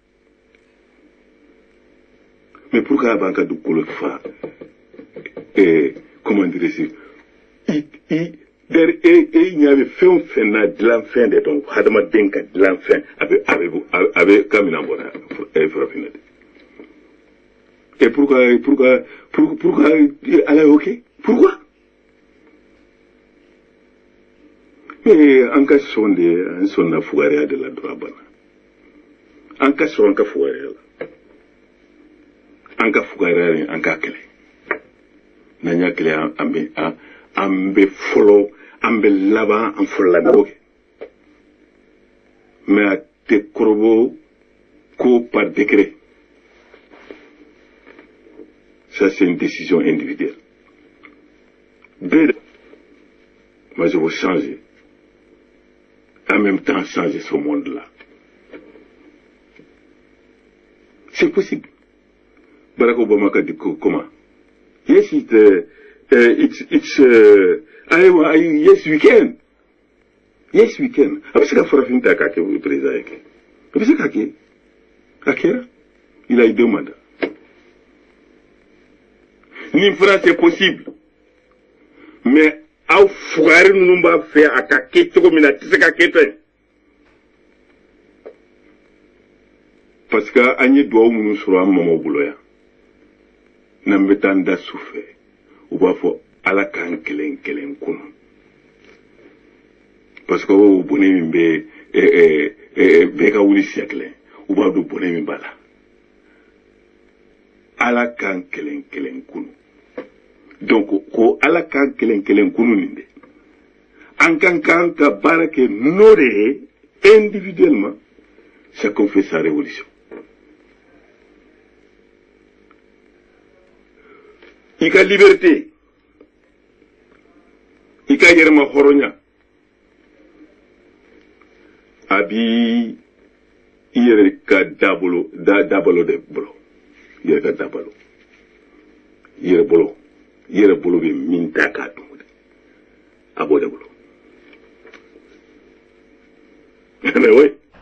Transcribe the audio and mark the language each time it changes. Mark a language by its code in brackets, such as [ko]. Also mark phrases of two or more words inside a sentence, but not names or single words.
[fr] mais pourquoi [bm] a b'an ka dugukolo fa [fr] comment dirais-je [bm] ɲa bɛ fɛn o fɛn na dilan fɛn de dɔn hadamaden ka dilan fɛn a bɛ kamina bɔra farafinna de [fr] et pourquoi [bm] ala y'o kɛ pourquoi mais an ka sɔn de an sɔnna fugariya de la dɔrɔn a banna an ka sɔn an ka fugariya la an ka fugariya ni an ka kɛlɛ n'an y'a kɛlɛ an bɛ fɔlɔ an bɛ laban an fɔlɔla ɲɔgɔn kɛ [fr] mais [bm] a tɛ kɔrɔbɔ ko [fr] par décret ça c'est une décision individuelle moi je veux changer en même temps changer ce monde là c'est possible Barack Obama a dit comment yes [en] yes we can [bm] a bɛ se ka farafin ta k'a kɛ président ye kɛ a bɛ se k'a kɛ a kɛra [fr] il a eu 2 mandats [bm] nin fana [fr] c'est possible mais [bm] aw fugari ninnu b'a fɛ a ka kɛ cogo min na a tɛ se ka kɛ ten [fr] parce que [bm] an ye duwawu minnu sɔrɔ an mamaw bolo yan n'an bɛ taa an da su fɛ u b'a fɔ ala k'an kelen kelen kunu [fr] parce que [bm] o bɔnɛ min bɛ bɛɛ ka wuli siɲɛ kelen u b'a dɔn bɔnɛ min b'a la ala k'an kelen kelen kunu donc ko ala k'an kelen kelen kunu nin de an kan ka baara kɛ n'o de ye [fr] individuellement chacun fait sa révolution [bm] i ka liberté i ka yɛrɛma hɔrɔnya a b'i yɛrɛ ka dabalo de bolo i yɛrɛ ka dabalo i yɛrɛ bolo bɛ min ta k'a dun a b'o de bolo [fr] mais oui